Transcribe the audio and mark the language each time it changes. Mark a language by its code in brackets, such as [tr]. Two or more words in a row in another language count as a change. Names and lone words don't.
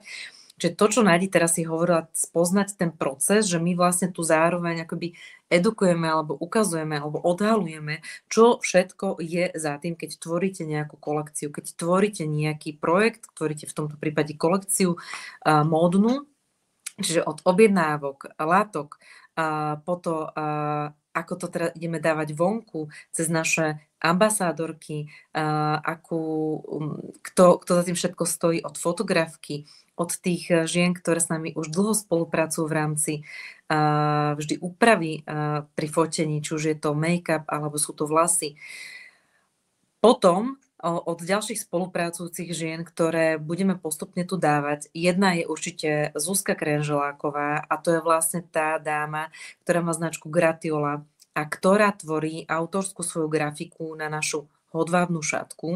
[sk] Čiže to, čo Nadi teraz si hovorila, spoznať ten proces, že my vlastne tu zároveň akoby edukujeme alebo ukazujeme alebo odhalujeme, čo všetko je za tým, keď tvoríte nejakú kolekciu, keď tvoríte nejaký projekt, tvoríte v tomto prípade kolekciu módnu, čiže od objednávok, látok, po to, ako to teda ideme dávať vonku cez naše ambasádorky, kto za tým všetko stojí, od fotografky, od tých žien, ktoré s nami už dlho spolupracujú v rámci vždy úpravy pri fotení, či už je to make-up alebo sú to vlasy. Potom od ďalších spolupracujúcich žien, ktoré budeme postupne tu dávať. Jedna je určite Zuzka Krenželáková a to je vlastne tá dáma, ktorá má značku Gratiola a ktorá tvorí autorskú svoju grafiku na našu hodvábnu šatku.